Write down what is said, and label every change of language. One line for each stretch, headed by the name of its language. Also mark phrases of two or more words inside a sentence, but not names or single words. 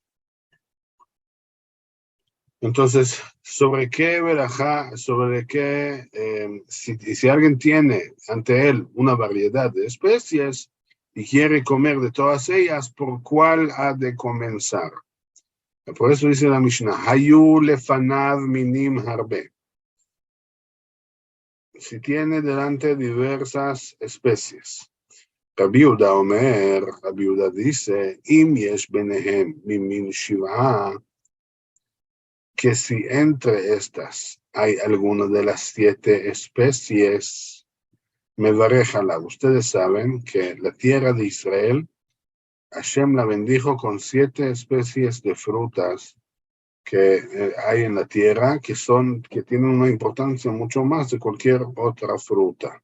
Spanish: Entonces, ¿sobre qué verajá, si alguien tiene ante él una variedad de especies y quiere comer de todas ellas, ¿por cuál ha de comenzar? Por eso dice la Mishnah,
Hebrew: היו לפניו מינים הרבה.
Spanish: Si tiene delante diversas especies.
Hebrew: Rabbi Yehuda dice, אם יש ביניהם ממין שבעה,
Spanish: que si entre estas hay alguna de las 7 especies, me varejala. Ustedes saben que la tierra de Israel, Hashem la bendijo con 7 especies de frutas que hay en la tierra, que tienen una importancia mucho más de cualquier otra fruta.